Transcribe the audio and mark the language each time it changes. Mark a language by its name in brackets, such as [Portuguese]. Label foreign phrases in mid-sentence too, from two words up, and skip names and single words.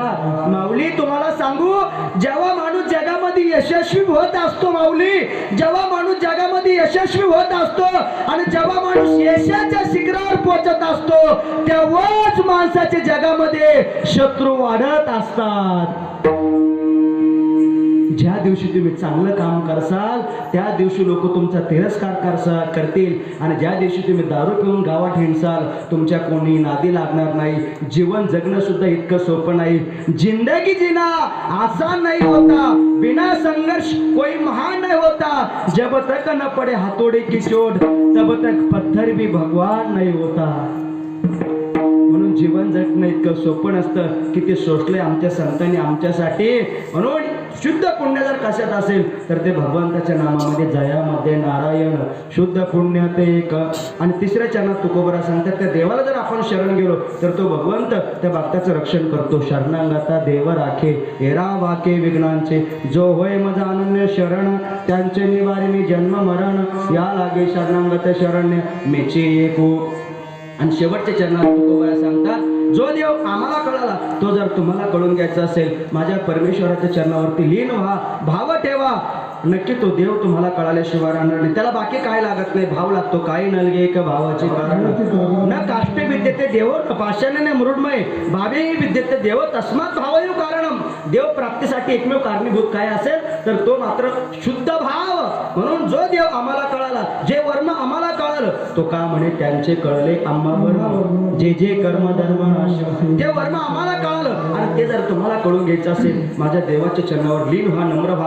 [Marathi] माऊली तुम्हाला सांगू जेव्हा माणूस जगामध्ये जगामध्ये यशस्वी होत असतो माऊली, जेव्हा माणूस जगामध्ये यशस्वी होत असतो आणि जेव्हा माणूस यशाच्या शिखरावर पोहोचत असतो, तेव्हाच माणसाच्या जगामध्ये शत्रू वाढत असतात. ज्या दिवशी तुम्ही चांगलं काम करसाल त्या दिवशी लोक तुमचा तिरस्कार करतील आणि ज्या दिवशी तुम्ही दारू पिऊन गावात हिंडसाल तुमच्या कोणी नादी लागणार नाही. जीवन जगणं सुद्धा इतकं सोपं नाही. [Hindi] जिंदगी जीना आसान नहीं होता, बिना संघर्ष कोई महान नहीं होता. जब तक न पड़े हाथोड़े की चोट तब तक पत्थर भी भगवान नहीं होता. [Marathi] म्हणून जीवन जगणं इतकं सोपं नसतं की ते सोसले आमच्या संतांनी आमच्यासाठी. म्हणून शुद्ध पुण्य जर कशात असेल तर ते भगवंताच्या नामामध्ये जयामध्ये नारायण शुद्ध पुण्य ते एक. आणि तिसऱ्या चरणात तुकोबरा सांगतात त्या देवाला जर आपण शरण गेलो तर तो भगवंत त्या भक्ताचं रक्षण करतो. शरणांगता देव राखे एरा वाके विघ्नांचे, जो होय मज अनन्य शरण त्यांचे निवारिणी जन्म मरण, या लागे शरणांगत शरण्य मेचे एको. आणि शेवटच्या चरणात तुकोबरा सांगतात जो देव आम्हाला कळाला तो जर तुम्हाला कळून घ्यायचा असेल माझ्या परमेश्वराच्या चरणावरती लीन व्हा, भाव ठेवा. नक्की तो देव तुम्हाला कळाल्याशिवाय राहणार नाही. त्याला बाकी काय लागत नाही, भाव लागतो. काही नलगे एक भावाची कारण [Sanskrit] न काष्टे विद्यते देव पाषाणे मृडमय भावे विद्यते देव तस्मात भावयो कारणम. [Marathi] देव प्राप्तीसाठी एकमेव कारणीभूत काय असेल तर तो मात्र शुद्ध भाव. म्हणून जो देव आम्हाला कळाला, जे वर्म आम्हाला कळालं तो का म्हणे त्यांचे कळले आम्हावर जे जे कर्म धर्म ते वर्म आम्हाला कळालं. आणि ते जर तुम्हाला कळून घ्यायचं असेल माझ्या देवाच्या चरणावर लीन व्हा, नम्र व्हा.